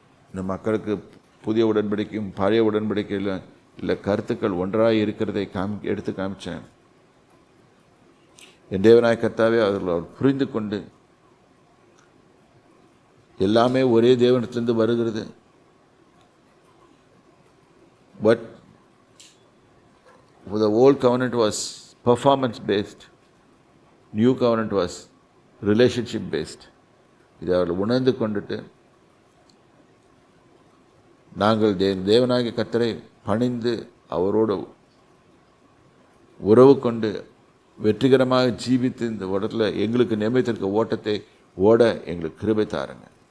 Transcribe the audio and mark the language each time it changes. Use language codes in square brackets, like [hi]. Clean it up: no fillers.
[ta] இந்த மக்களுக்கு புதிய உடன்படிக்கையும் பழைய உடன்படிக்கையில் இல்லை கருத்துக்கள் ஒன்றாக இருக்கிறதை எடுத்து காமிச்சேன். என் தேவனாய கர்த்தாவே, அவர் புரிந்து கொண்டு எல்லாமே ஒரே தேவனத்திலிருந்து வருகிறது. [en] But the old covenant was performance based, new covenant was relationship based. [ta] இதை அவர்கள் உணர்ந்து கொண்டுட்டு நாங்கள் தேவனாகிய கர்த்தரை பணிந்து அவரோடு உறவு கொண்டு வெற்றிகரமாக ஜீவித்து இந்த இடத்துல எங்களுக்கு நியமித்திருக்க ஓட்டத்தை ஓட எங்களுக்கு கிருபை தாருங்க.